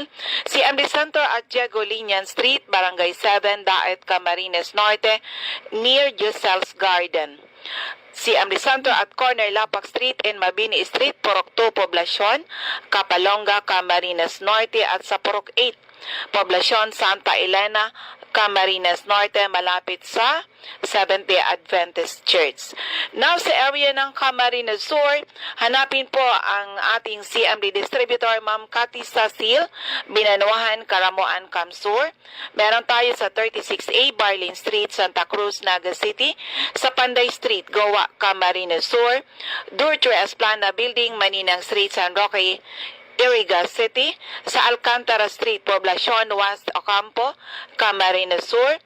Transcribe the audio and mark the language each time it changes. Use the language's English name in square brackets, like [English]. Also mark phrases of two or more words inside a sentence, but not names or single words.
[English] CMD Center at Diego Linian Street, Barangay 7, Daet, Camarines Norte, near Giselle's Garden. [Filipino] CMD Center at corner Lapak Street and Mabini Street, Purok 2, Poblasyon, Kapalonga, Camarines Norte at sa Purok 8, Poblasyon Santa Elena, Camarines Norte, malapit sa Seventh-day Adventist Church. [English] Now, [Filipino] sa area ng Camarines Sur, hanapin po ang ating CMD distributor, Ma'am Cathy Sasil, Binanuahan, Karamoan, Kamsur. Meron tayo sa 36A, Barlin Street, Santa Cruz, Naga City, sa Panday Street, Goa, Camarines Sur, Durture Esplana Building, Maninang Street, San Roque, Iriga City, sa Alcantara Street, Poblacion, West Ocampo, Camarines Sur,